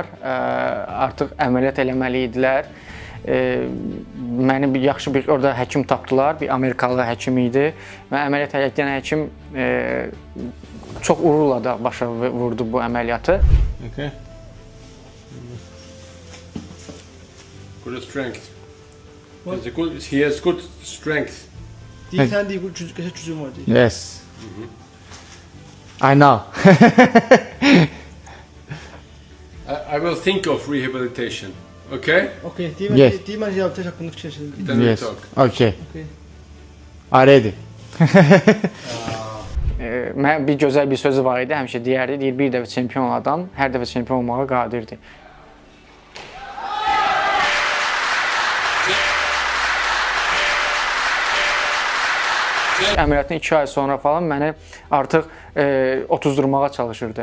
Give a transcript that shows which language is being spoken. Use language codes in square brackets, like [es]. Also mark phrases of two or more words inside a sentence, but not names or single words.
[az] Artıq əməliyyat eləməli idilər. Məni yaxşı bir orada həkim tapdılar. Bir Amerikalı həkim idi. Və əməliyyat edən həkim çox uğurla da başa vurdu bu əməliyyatı. [en] Okay. Good strength. He has good strength. Deyir, sən deyir, bu gücün var deyir. Yes. I know. I will think of rehabilitation. Okay? Okay, Yes. [az] deyir, mən reabilitet haqqında fikirləşirəm. [en] Then we talk. Okay. Okay. Ready. [az] Mən bir gözəl bir sözü var idi, həmişə deyərdi, deyir, bir dəfə çempion adam hər dəfə çempion olmağa qadirdir. Əməliyyatdan 2 ay sonra falan məni artıq otuzdurmağa çalışırdı.